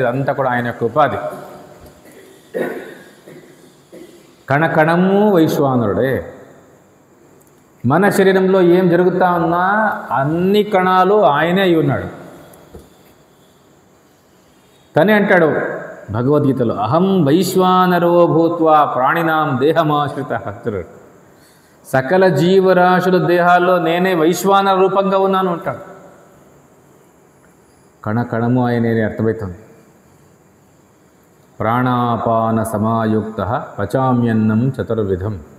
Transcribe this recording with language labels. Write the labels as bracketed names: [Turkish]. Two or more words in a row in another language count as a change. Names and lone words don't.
[Telugu] ఇదంతా కూడా ఆయన యొక్క ఉపాధి. కణకణము వైశ్వానరుడే. మన శరీరంలో ఏం జరుగుతా ఉన్నా అన్ని కణాలు ఆయనే అయి ఉన్నాడు. తనే అంటాడు భగవద్గీతలో, [Sanskrit] అహం వైశ్వానరో భూత్వా ప్రాణినాం దేహమాశ్రిత. [Telugu] సకల జీవరాశుల దేహాల్లో నేనే వైశ్వానర రూపంగా ఉన్నాను అంటాడు. కణకణము ఆయనే అర్థమవుతుంది. [Sanskrit] ప్రాణాపాన సమాయుక్త పచామ్యన్నం చతుర్విధం.